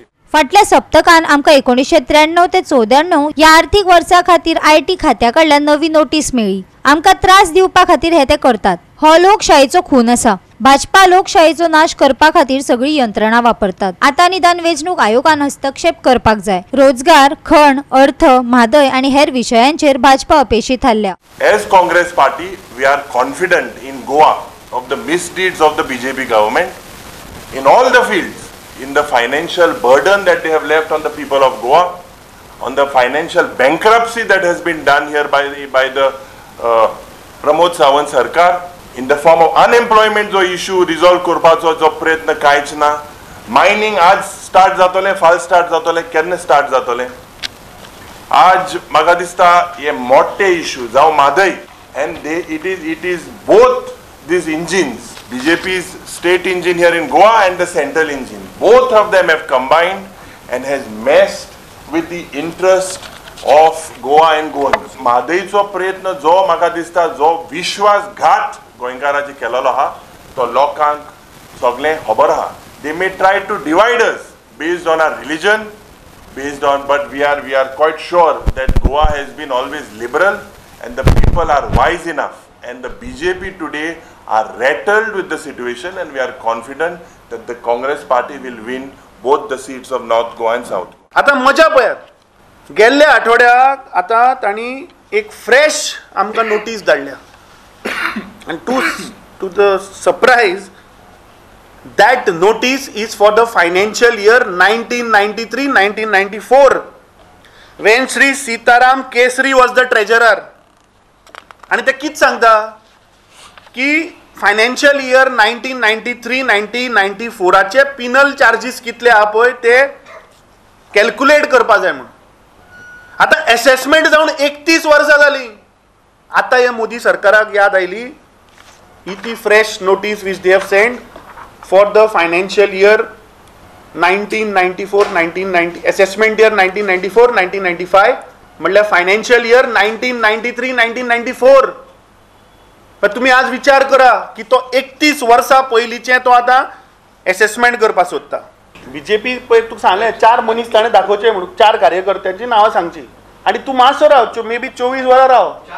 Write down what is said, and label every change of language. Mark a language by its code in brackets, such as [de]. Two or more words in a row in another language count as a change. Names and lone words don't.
[kok] फाटल्या सप्तकान आमकां 1993 ते 94 या आर्थिक वर्सा खातीर IT खात्या कडल्यान नवी नोटीस मेळ्ळी। आमकां त्रास दिवपा खातीर हे ते करतात। हो लोकशायेचो खून आसा। भाजपा लोकशायेचो नाश करपा खातीर सगळी यंत्रणा वापरतात। आता निदान वेंचणूक आयोगान हस्तक्षेप करपाक जाय। रोजगार, खण, अर्थ, म्हादय आणि हेर विशयांचेर भाजपा अपेशीत थारल्या। [en] As Congress party, we are confident in Goa of the misdeeds of the BJP government in all the fields, in the financial burden that they have left on the people of Goa, on the financial bankruptcy that has been done here by the Pramod Sawant Sarkar, in the form of unemployment जो issue resolve [kok] करपाचो जो प्रयत्न कांयच ना। मायनिंग आज स्टार्ट जातले, फाल स्टार्ट जातले, केन्ना स्टार्ट जातले? आज म्हाका दिसता हे मोठे इश्यू जावं म्हादय [en] and it is both these engines, BJP's state engine here in Goa and the central engine, both of them have combined and has messed with the interest of Goa and Goans. [kok] म्हादयचो प्रयत्न जो म्हाका दिसता जो विश्वासघात गोंयकारांची केलेलो आहा तो लोकांक सगळें खबर आहा। [en] They may try to divide us based on our religion, based on, but we are quite sure that Goa has been always liberal and the people are wise enough and the BJP today are rattled with the situation and we are confident that the Congress party will win both the seats of North Goa and South Goa. [kok] आता मजा पळयात, गेल्ल्या आठवड्याक आता तांणी एक फ्रेश आमकां नोटीस धाडल्या [en] and to the surprise that notice is for the financial year 1993-1994 when Sri Sitaram Kesri was the treasurer. [kok] आणि ते कित सांगता की [en] financial year [kok] 1993-1994 चे [en] penal charges [kok] कितले आहा पळय ते कॅल्क्युलेट करपा जाय म्हणून। आता असेसमेंट जावन 31 वर्सां जाली। आता हे मोदी सरकाराक याद आयली ही ती फ्रेश नोटीस [en] which they have sent for the financial year 1994-1990 assessment year 1994-1995 म्हणल्यार financial year 1993-1994. [kok] पण तुम्ही आज विचार करा की तो 31 वर्सां पयलींचे तो आतां असेसमेंट करपाक सोदता. बीजेपी पळय तुका सांगलें 4 मनीस ताणें दाखोवचे म्हणून, 4 कार्यकर्त्यांची नांवां सांगची आनी तूं मातसो राव, [en] may be [kok] 24 वरां राव.